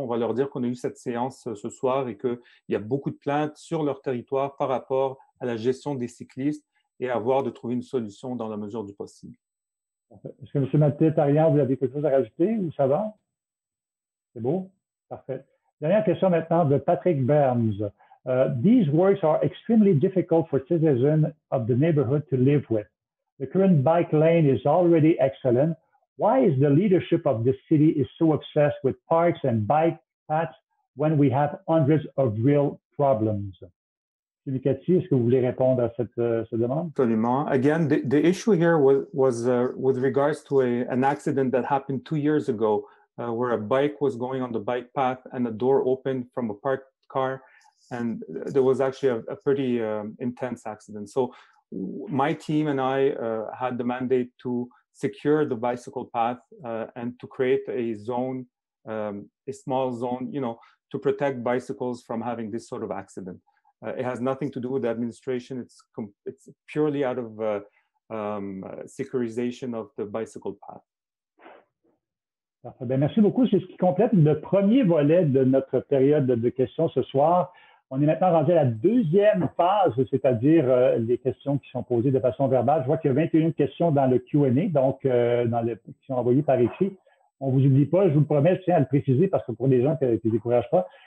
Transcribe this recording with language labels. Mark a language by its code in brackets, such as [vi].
[fr] On va leur dire qu'on a eu cette séance ce soir et qu'il y a beaucoup de plaintes sur leur territoire par rapport à la gestion des cyclistes et à voir de trouver une solution dans la mesure du possible. Est-ce que M. Mathieu-Tarian, vous avez quelque chose à rajouter ou ça va? C'est beau? Parfait. Dernière question maintenant de Patrick Burns. [en] These works are extremely difficult for citizens of the neighborhood to live with. The current bike lane is already excellent. Why is the leadership of the city is so obsessed with parks and bike paths when we have hundreds of real problems? [fr] M. Nicati, est-ce que vous voulez répondre à cette demande? Absolument. [en] Again, the issue here was with regards to an accident that happened 2 years ago. Where a bike was going on the bike path and a door opened from a parked car. And there was actually a pretty intense accident. So my team and I had the mandate to secure the bicycle path and to create a zone, a small zone, to protect bicycles from having this sort of accident. It has nothing to do with the administration. It's purely out of securization of the bicycle path. [fr] Bien, merci beaucoup. C'est ce qui complète le premier volet de notre période de questions ce soir. On est maintenant rendu à la deuxième phase, c'est-à-dire les questions qui sont posées de façon verbale. Je vois qu'il y a 21 questions dans le Q&A, donc qui sont envoyées par écrit. On ne vous oublie pas, je vous le promets, je tiens à le préciser parce que pour les gens qui ne découragent pas.